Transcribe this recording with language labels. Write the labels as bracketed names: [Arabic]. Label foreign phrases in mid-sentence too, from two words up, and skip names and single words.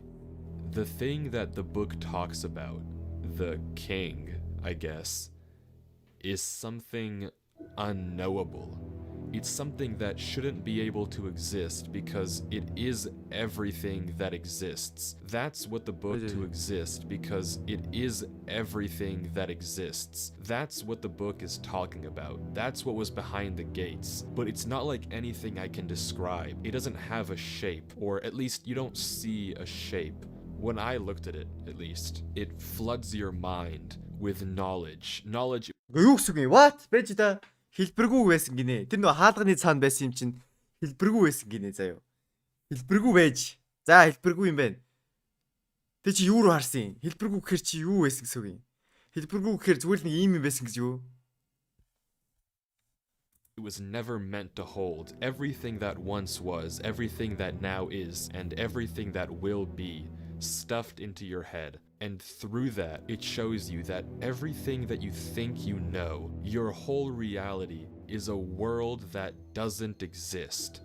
[English] The thing that the book talks about, the king, I guess, is something unknowable. It's something that shouldn't be able to exist because it is everything that exists. That's what the book to exist because it is everything that exists. That's what the book is talking about. That's what was behind the gates. But it's not like anything I can describe. It doesn't have a shape, or at least you don't see a shape. When I looked at it, at least, it floods your mind with knowledge. Knowledge. [Mongolian] Юу гэсэн юм? [English] What? [Mongolian] Бэж та хэлбэргүй байсан гинэ. Тэр нөө хаалганы цаана байсан юм чинь хэлбэргүй байсан гинэ заяа. Хэлбэргүй байж. За хэлбэргүй юм байна. Тэ чи юу руу харсан юм? Хэлбэргүй гэхэр чи юу байсан гэсэн үг юм? Хэлбэргүй гэхэр зүгээр л нэг ийм юм байсан гэж юу? [English] It was never meant to hold everything that once was, everything that now is, and everything that will be stuffed into your head. And through that, it shows you that everything that you think you know, your whole reality, is a world that doesn't exist.